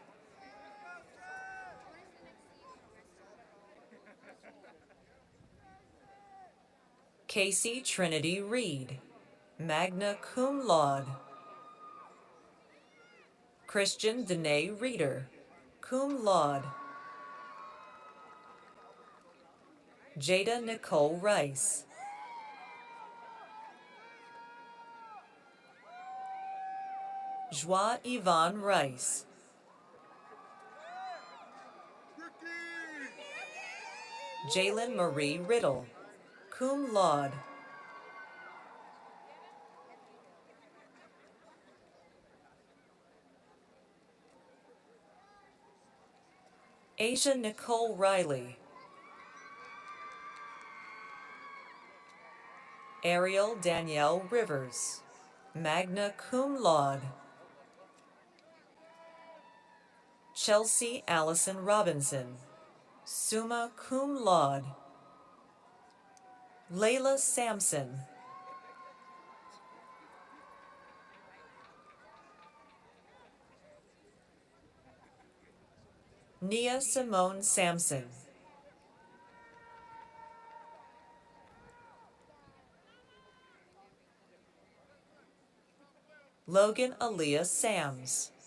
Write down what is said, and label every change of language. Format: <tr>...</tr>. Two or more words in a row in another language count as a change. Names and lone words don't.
<en>Casey Trinity Reed,</en> <la>magna cum laude.</la> <en>Christian Danae Reeder,</en> <la>cum laude.</la> <en>Jada Nicole Rice. Joie Yvonne Rice. Jalen Marie Riddle,</en> <la>cum laude.</la> <en>Asia Nicole Riley. Ariel Danielle Rivers,</en> <la>magna cum laude.</la> <en>Chelsea Allison Robinson,</en> <la>summa cum laude.</la> <en>Layla Sampson, Nia Simone Sampson, Logan Aaliyah Sams,</en>